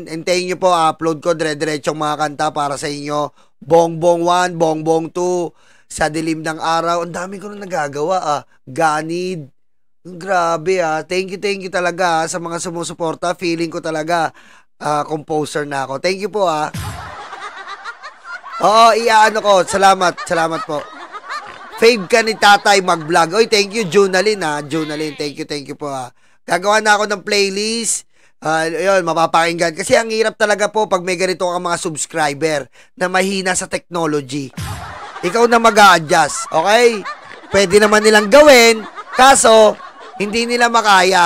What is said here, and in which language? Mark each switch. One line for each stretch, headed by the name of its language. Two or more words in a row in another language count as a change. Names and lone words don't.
Filipino: Hintayin nyo po, upload ko dire-diretsong mga kanta para sa inyo. Bongbong 1, Bongbong 2, Sa Dilim ng Araw. Ang dami ko na nagagawa Ganid. Grabe
English: Thank you
Filipino: talaga sa mga sumusuporta. Feeling ko talaga composer na ako.
English: Thank you
Filipino: po Oo, iaano ko. Salamat po. Fave ka ni Tatay mag-vlog. Oy,
English: thank you
Filipino: Junalyn Junalyn,
English: thank you
Filipino: po Gagawa na ako ng playlist Yun, mapapakinggan. Kasi ang hirap talaga po pag may ganito kang mga subscriber na mahina sa technology. Ikaw na mag-a-adjust, okay? Pwede naman nilang gawin, kaso hindi nila makaya.